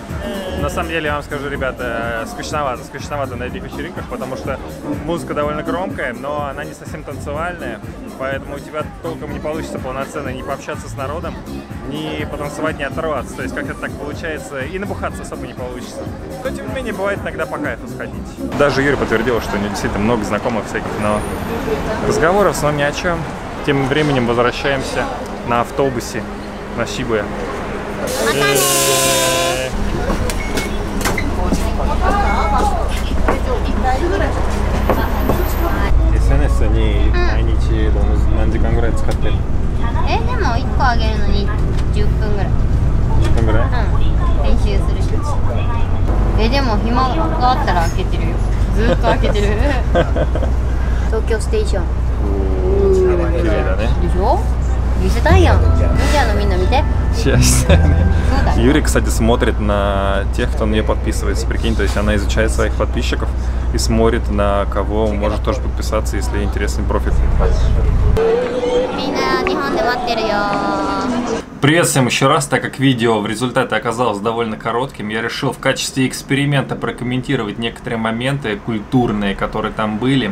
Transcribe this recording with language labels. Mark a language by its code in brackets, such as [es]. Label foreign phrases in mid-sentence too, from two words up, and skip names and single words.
[ru] На самом деле, я вам скажу, ребята, скучновато на этих вечеринках, потому что музыка довольно громкая, но она не совсем танцевальная, поэтому у тебя толком не получится полноценно ни пообщаться с народом, ни потанцевать, ни оторваться. То есть как это так получается, и набухаться особо не получится. Но тем не менее, бывает иногда по кайфу сходить. Даже Юрий подтвердил, что у него действительно много знакомых всяких, но разговоров с вами ни о чем. Тем временем возвращаемся на автобусе на Шибуя. [ja] SNS に毎日何時間ぐらい使ってる？でも1個あげるのに10分ぐらい。 10分ぐらい？うん。練習するし。でも暇があったら開けてるよ。ずっと開けてる。東京ステーション。綺麗だね。でしょ？見せたいやん。見てのみんな見て。 [ru] Юрий, кстати, смотрит на тех, кто на нее подписывается. Прикинь, то есть она изучает своих подписчиков и смотрит, на кого может тоже подписаться, если интересный профиль. Привет всем еще раз, так как видео в результате оказалось довольно коротким, я решил в качестве эксперимента прокомментировать некоторые моменты культурные, которые там были.